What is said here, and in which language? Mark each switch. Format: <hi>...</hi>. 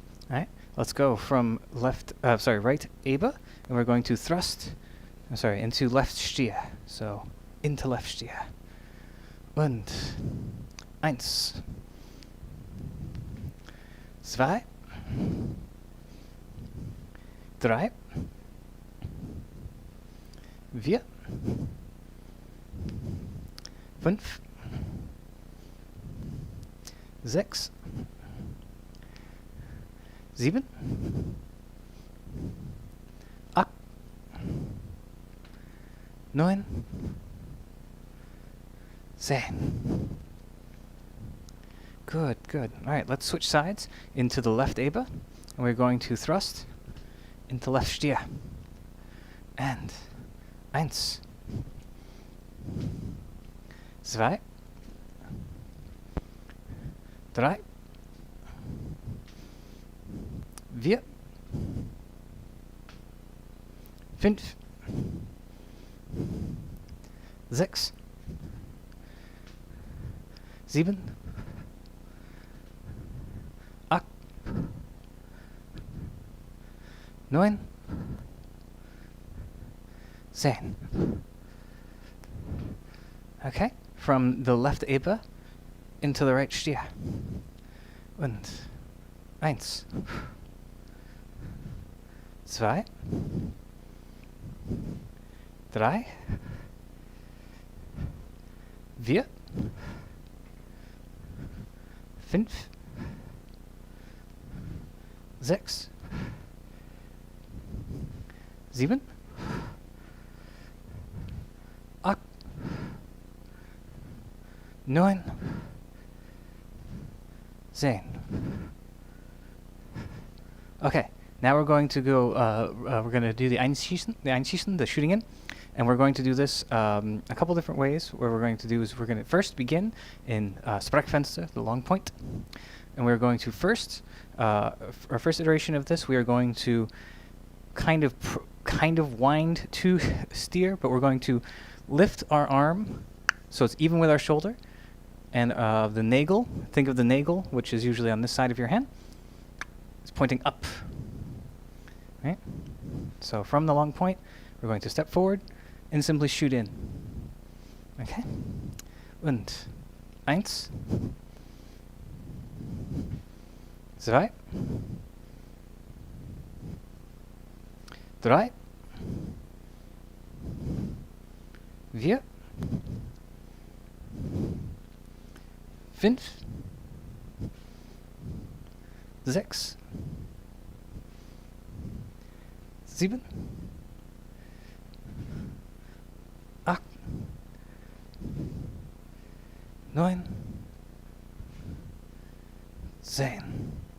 <en>Alright, let's go from right Eba, and we're going to thrust, into left Stia. So, into left Stia.</en> <de>Und, eins, zwei, drei, vier, fünf, sechs, sieben, acht, neun, 10.</de> <en>Good, good. Alright, let's switch sides into the left Eba, and we're going to thrust into left Stia.</en> <de>And eins, zwei, drei, vier, fünf, sechs, sieben, acht, neun, 10.</de> <en>Okay, from the left Eba into the right Stia.</en> <de>Und eins, zwei, drei, vier, fünf, sechs, sieben, acht, neun, 10.</de> <en>Okay, now we're going to go, we're going to do the Einschießen, the shooting in. And we're going to do this a couple different ways. What we're going to do is we're going to first begin in Sprechfenster, the long point. And we're going to our first iteration of this, we are going to kind of wind to steer, but we're going to lift our arm so it's even with our shoulder. And the nagel, think of the nagel, which is usually on this side of your hand, is pointing up. Right? So from the long point, we're going to step forward and simply shoot in. Okay?</en> <de>Und eins, zwei, drei, vier, fünf, sechs, sieben, acht, neun, 10.</de>